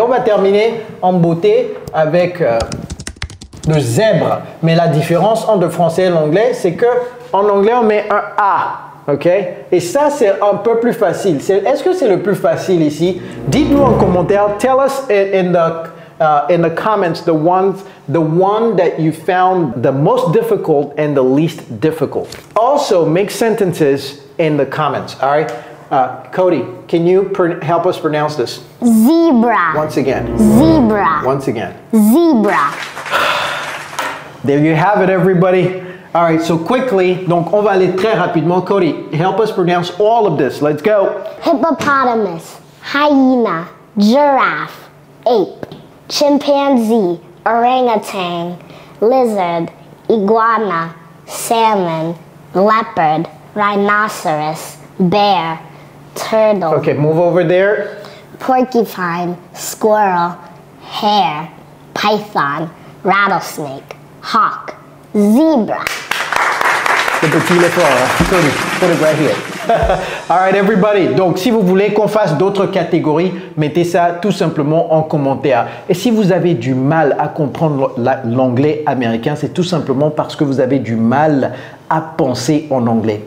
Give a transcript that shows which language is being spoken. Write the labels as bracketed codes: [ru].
[fr] On va terminer en beauté avec le zèbre. Mais la différence entre le français et l'anglais, c'est que en anglais on met un A. Ok. Et ça c'est un peu plus facile. Est-ce que c'est le plus facile ici? Dites-nous en commentaire. [en] Tell us in the comments the one that you found the most difficult and the least difficult. Also, make sentences in the comments. All right, Cody, can you help us pronounce this? Zebra. Once again. Zebra. Once again. Zebra. There you have it, everybody. All right, so quickly, [fr] donc on va aller très rapidement. [en] Cody, help us pronounce all of this. Let's go. Hippopotamus. Hyena. Giraffe. Ape. Chimpanzee, orangutan, lizard, iguana, salmon, leopard, rhinoceros, bear, turtle. Okay, move over there. Porcupine, squirrel, hare, python, rattlesnake, hawk, zebra. [fr] Le petit effort, [en] Cody, put it right here. All right, everybody. [fr] Donc, si vous voulez qu'on fasse d'autres catégories, mettez ça tout simplement en commentaire. Et si vous avez du mal à comprendre l'anglais américain, c'est tout simplement parce que vous avez du mal à penser en anglais.